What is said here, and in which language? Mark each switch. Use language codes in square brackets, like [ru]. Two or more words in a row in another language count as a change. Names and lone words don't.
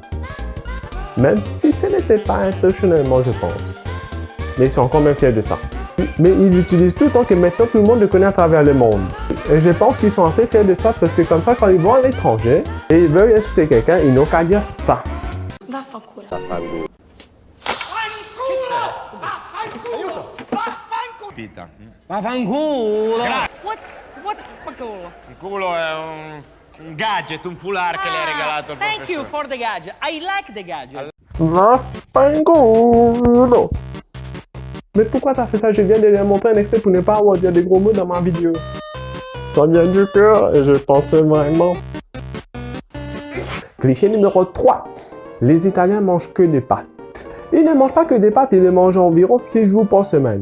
[fr] Même si ce n'était pas intentionnellement, je pense. Mais ils sont quand même fiers de ça. Mais ils l'utilisent tout le temps que maintenant tout le monde le connaît à travers le monde. Et je pense qu'ils sont assez fiers de ça parce que comme ça, quand ils vont à l'étranger et ils veulent insulter quelqu'un, ils n'ont qu'à dire ça. Vaffanculo. Vaffanculo! [en] What's vaffanculo? [it] Il culo è un gadget, un foulard che le hai regalato al [en] Thank you [it] professore. [en] for the gadget. I like the gadget. Vaffanculo. [fr] Mais pourquoi t'as fait ça? Je viens de leur montrer un extrait pour ne pas avoir dit des gros mots dans ma vidéo. Ça vient du cœur et je pense vraiment. Cliché numéro 3. Les Italiens mangent que des pâtes. Ils ne mangent pas que des pâtes, ils les mangent environ 6 jours par semaine.